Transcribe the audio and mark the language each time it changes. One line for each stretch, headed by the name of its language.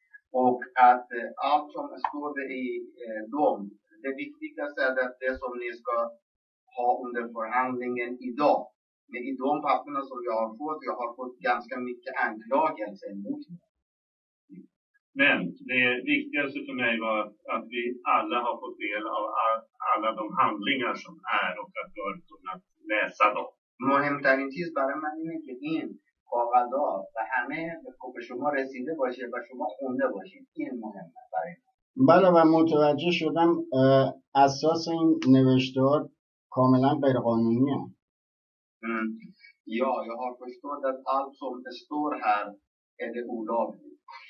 Swedish: Och att allt som står i dem, det viktigaste är att det som ni ska ha under förhandlingen idag. Men i de papperna som jag har fått ganska mycket anklagelser mot mig. Men det viktigaste för mig var att vi alla har fått del av alla de handlingar som är och att vi har kunnat läsa dem.
Persian: مهمترین چیز برای من اینه که این کاغذها و همه به شما رسیده باشه و شما خونده باشید. این مهمه برای من. بله و متوجه شدم اساس این نوشته‌ها کاملا غیر قانونیه.
Swedish: Ja, jag har förstått att allt som står här är det olagligt.